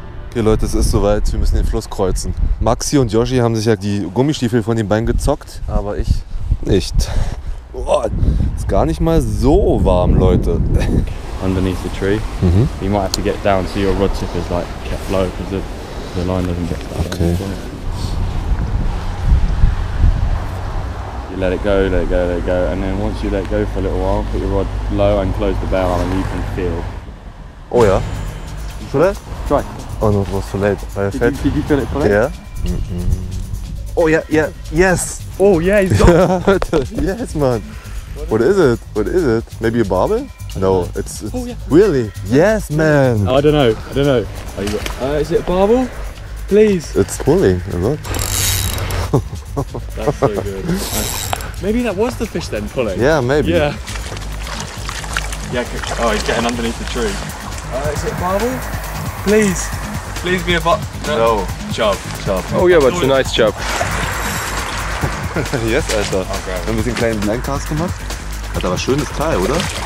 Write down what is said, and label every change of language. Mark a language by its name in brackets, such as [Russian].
[German] Okay Leute, es ist soweit, wir müssen den Fluss kreuzen. Maxi und Yoshi haben sich ja die Gummistiefel von den Beinen gezockt, aber ich nicht. Oh, ist gar nicht mal so warm, Leute. [English] Underneath the tree. You might have to get down so your rod tip is like kept low because the line doesn't get stuck. Okay. You let it go, and then once you let it go for a little while, put your rod low and close the barrel and you can feel. Oh ja. Too late? Try. Oh no, it was too late. Did you feel it for Yeah. Oh yeah, yes. Oh yeah, he's got it. Yes, man. What is it? Maybe a barbel? No, it's really? Yes, man. I don't know. Oh, you got, is it a barbel? Please. It's pulling a lot. That's so good. Maybe that was the fish then pulling. Yeah, maybe. Yeah. Oh, he's getting underneath the tree. Is it a barbel? Please. Please be a No. Chub. Oh yeah, but it's a nice chub. Yes, Alter. [German] Wir haben ein bisschen kleinen Blindcast gemacht. Hat aber schönes Teil, oder?